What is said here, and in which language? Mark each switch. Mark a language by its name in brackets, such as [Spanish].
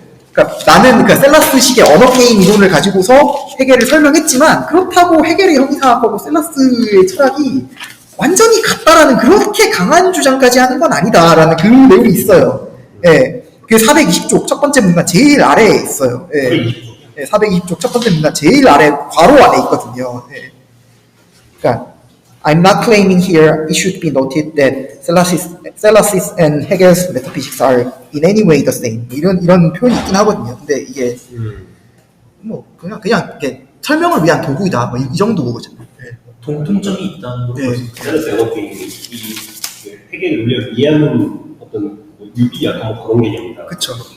[Korean] 그러니까 나는 셀라스식의 언어 게임 이론을 가지고서 헤겔을 설명했지만 그렇다고 헤겔의 형이상학하고 셀라스의 철학이 완전히 같다라는 그렇게 강한 주장까지 하는 건 아니다라는 그 내용이 있어요. 예, 그 420쪽 첫 번째 문단 제일 아래에 있어요. 예, 420쪽 첫 번째 문단 제일 아래 괄호 안에 있거든요. 예. 그러니까 [English] I'm not claiming here it should be noted that Celasis and Hegel's metaphysics are in any way the same. [Korean] 이런 표현이 있긴 하거든요. 근데 이게 뭐 그냥 이렇게 설명을 위한 도구이다. 뭐 이 정도 거죠. 네. 공통점이 있다는 걸 볼 수 있어요. 셀라스의 언어 게임이 이 헤겔의 논리학을 이해하는 어떤 유비 약간 뭐 그런 개념이다. 그쵸.